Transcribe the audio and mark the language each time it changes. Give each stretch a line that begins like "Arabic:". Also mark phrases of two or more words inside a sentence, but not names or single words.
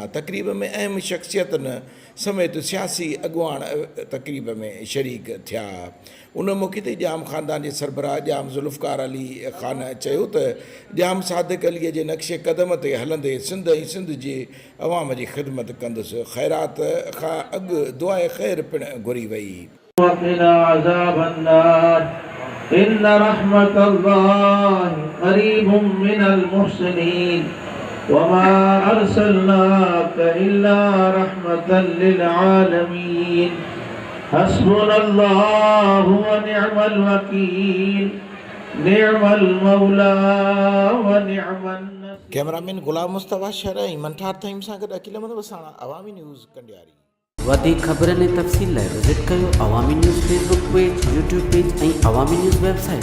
Sindhi: तक़रीब में अहम शख़्सियतुनि समेत सियासी अॻुवान तक़रीब में शरीक थिया। उन मौक़े ते जाम ख़ानदान जे सरबराह जाम ज़ुल्फ़कार अली खान चयो त जाम सादिक अलीअ जे नक्शे क़दम ते हलंदे सिंध ऐं सिंध जे अवाम जी ख़िदमत कंदुसि। ख़ैरात खां अॻु दुआए ख़ैर पिणु घुरी वई।
Arabic: وقنا عذاب النار إن رحمت الله قريب من المحسنين وما أرسلناك إلا رحمة للعالمين حسبنا الله ونعم الوكيل نعم المولى ونعم النصير.
Sindhi: कैमरामैन गुलाम मुस्तफ़ा शहर ऐं मंठार ताईं सां गॾु अक़ील अहमद वसाणा, अवामी न्यूज़ कंडियारी। वधीक ख़बरनि ऐं तफ़सील लाइ विज़िट कयो अवामी न्यूज़ फेसबुक पेज, यूट्यूब पेज ऐं अवामी न्यूज़ वेबसाइट।